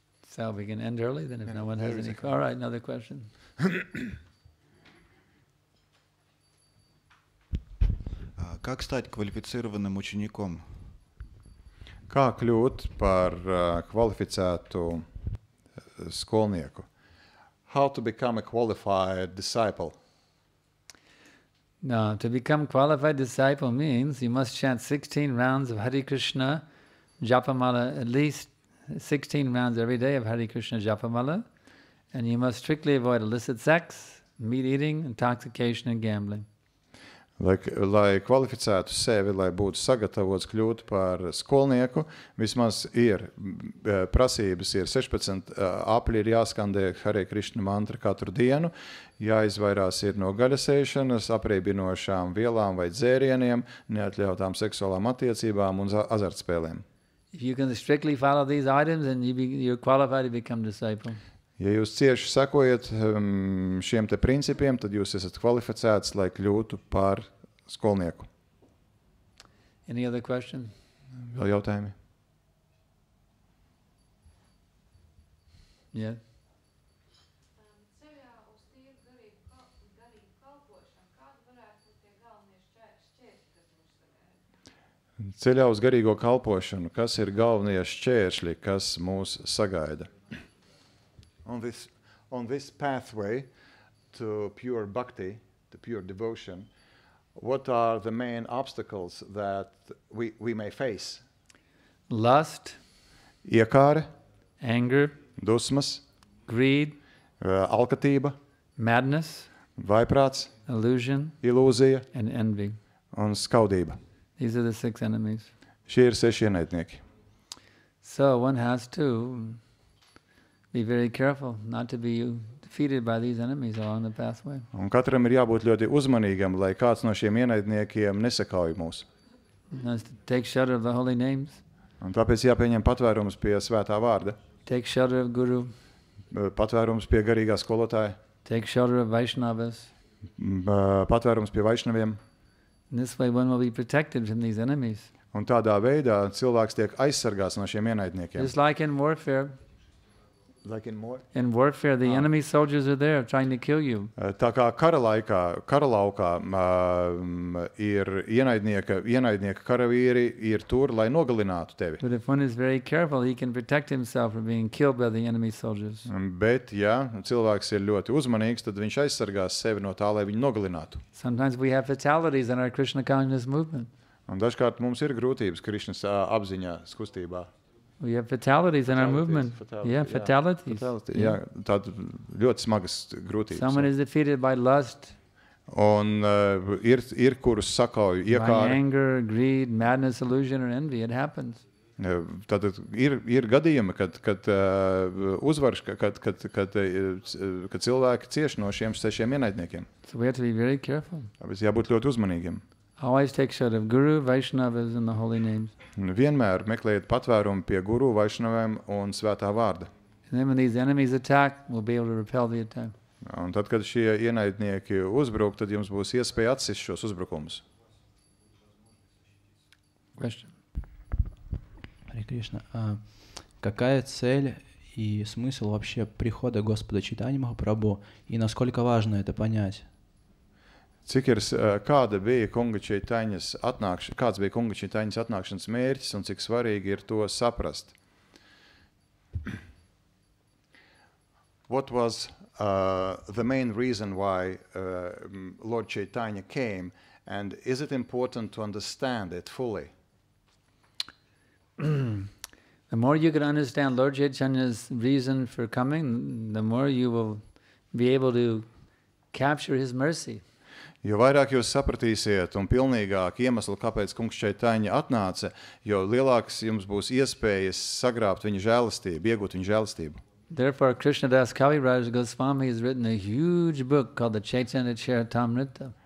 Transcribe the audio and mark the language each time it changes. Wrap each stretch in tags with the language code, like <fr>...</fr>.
<en>So we can end early then if no one has any. All right, another question.</en> <ru>Как стать квалифицированным учеником?</ru> <lv>Kā kļūt par kvalificētu skolnieku?</lv> <en>How to become a qualified disciple? Now, to become qualified disciple means you must chant 16 rounds of Hare Krishna Japamala, at least 16 rounds every day of Hare Krishna Japamala, and you must strictly avoid illicit sex, meat eating, intoxication and gambling.</en> <lv>Lai kvalificētu sevi, lai būtu sagatavots kļūt par skolnieku, vismaz prasības ir 16 apļi ir jāskandē Hare Krishna mantra katru dienu, jāizvairās ir no gaļasēšanas, apreibinošām vielām vai dzērieniem, neatļautām seksuālām attiecībām un azartspēlēm.</lv> <en>If you can strictly follow these items, then you're qualified to become disciple.</en> <lv>Ja jūs cieši sekojat šiem te principiem, tad jūs esat kvalificēts, lai kļūtu par skolnieku.</lv> <en>Any other question?</en> <lv>Vēl jautājumi?</lv> <en>Yeah.</en> <lv>Ceļā uz tīru garīgu kalpošanu, kādi varētu būt tie galvenie šķēršļi, kas mūs sagaida? Ceļā uz garīgo kalpošanu, kas ir galvenie šķēršļi, kas mūs sagaida?</lv> <en>On this pathway to pure bhakti, to pure devotion, what are the main obstacles that we may face? Lust,</en> <lv>Iekāre,</lv> <en>anger,</en> <lv>dusmas,</lv> <en>greed,</en> <lv>alkatība,</lv> <en>madness,</en> <lv>vaiprāts,</lv> <en>illusion,</en> <lv>ilūzija</lv> <en>and envy.</en> <lv>un skaudība.</lv> <en>These are the 6 enemies.</en> <lv>Šie ir 6 ienaidnieki.</lv> <en>So one has to be very careful not to be defeated by these enemies along the pathway.</en> <lv>Un katram ir jābūt ļoti uzmanīgam, lai kāds no šiem ienaidniekiem nesakauj mūs.</lv> <en>One has to take shelter of the holy names,</en> <lv>Un tāpēc jāpieņem patvērums pie svētā vārda,</lv> <en>take shelter of Guru,</en> <lv>patvērums pie garīgā skolotāja,</lv> <en>take shelter of Vaishnavas.</en> <lv>patvērums pie vaišnaviem.</lv> <en>In this way one will be protected from these enemies.</en> <lv>Un tādā veidā cilvēks tiek aizsargāts no šiem ienaidniekiem.</lv> <en>Just like in warfare. Like in more? In warfare, the enemy soldiers are there trying to kill you.</en> <lv>Tā kā kara laukā ir ienaidnieka karavīri ir tur, lai nogalinātu tevi.</lv> <en>But if one is very careful, he can protect himself from being killed by the enemy soldiers.</en> <lv>Bet, ja cilvēks ir ļoti uzmanīgs, tad viņš aizsargās sevi no tā, lai viņu nogalinātu.</lv> <en>Sometimes we have fatalities in our Krishna consciousness movement.</en> <lv>Un dažkārt mums ir grūtības Krišnas apziņā, kustībā.</lv> <en>We have fatalities in our movement. Fatalities.</en> <lv>Jā, tāda ļoti smagas grūtības.</lv> <en>Someone is defeated by lust,</en> <lv>Un ir kurus sakauj</lv> <en>by</en> <lv>iekāri.</lv> <en>anger, greed, madness, illusion, or envy. It happens.</en> <lv>Tad ir gadījumi, kad uzvarš, kad cilvēki cieš no šiem 6 ienaidniekiem.</lv> <en>So we have to be very careful.</en> <lv>Tāpēc jābūt ļoti uzmanīgiem.</lv> <en>Always take shelter of Guru, Vaishnavas, and the holy names.</en> <lv>Vienmēr meklējiet patvērumu pie guru, vaišnaviem un svētā vārda.</lv> <en>And then when these enemies attack, we'll be able to repel the attack.</en> <lv>Un tad, kad šie ienaidnieki uzbruk, tad jums būs iespēja atsist šos uzbrukumus.</lv> <en>Question.</en> <ru>Харе Кришна, какая цель и смысл вообще прихода Господа Чайтаньи Махапрабху и насколько важно это понять?</ru> <lv>Kāds bija Kunga Čaitaņas atnākšanas mērķis un cik svarīgi ir to saprast?</lv> <en>What was the main reason why Lord Chaitanya came, and is it important to understand it fully? The more you can understand Lord Chaitanya's reason for coming, the more you will be able to capture his mercy.</en> <lv>Jo vairāk jūs sapratīsiet un pilnīgāk iemeslu, kāpēc Kungs Čaitaņa atnāca, jo lielāks jums būs iespējas sagrābt viņa žēlastību, iegūt viņa žēlastību.</lv> <en>Therefore, Krishnadas Kaviraj Goswami has written a huge book called the Chaitanya Charitamrita.</en>